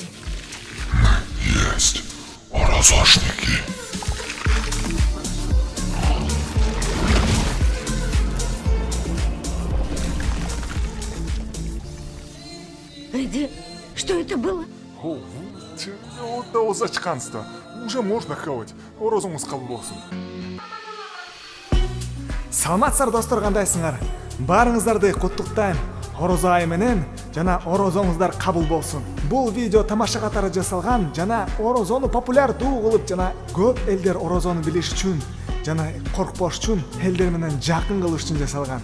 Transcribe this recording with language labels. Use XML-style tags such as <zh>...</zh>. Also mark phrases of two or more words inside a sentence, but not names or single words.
<ru>Есть орозошники. Эдди, что это было? Это озачканство. Уже можно хавать.</ru> <ky>Орозумуз кабыл болсун. Саламатсыздар достор, кандайсыңар? Баарыңыздарды куттуктайм. Орозо айы менен жана орозоңуздар кабыл болсун. Бул видео тамаша катары жасалган жана орозону популярдуу кылып жана көп элдер орозону билиш үчүн жана коркпош үчүн элдер менен жакын кылыш үчүн жасалган.</ky>